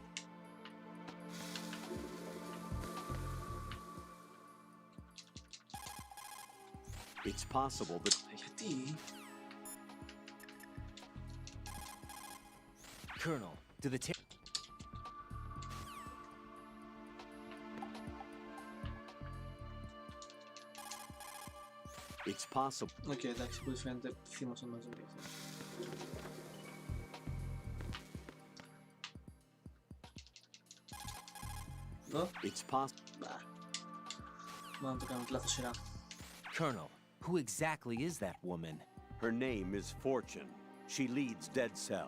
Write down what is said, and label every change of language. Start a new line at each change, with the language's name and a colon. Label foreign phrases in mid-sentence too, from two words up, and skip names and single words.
English: It's possible that...
Greek: Γιατί?
English: Colonel, do the It's possible.
Greek: Οκ, εντάξει, που φαίνεται θύμωσαν μαζί με αυτό. Εδώ.
English: It's possible.
Greek: Μάλλον το κάνω τη λάθος σειρά.
English: Colonel, who exactly is that woman? Her name is Fortune. She leads Dead Cell.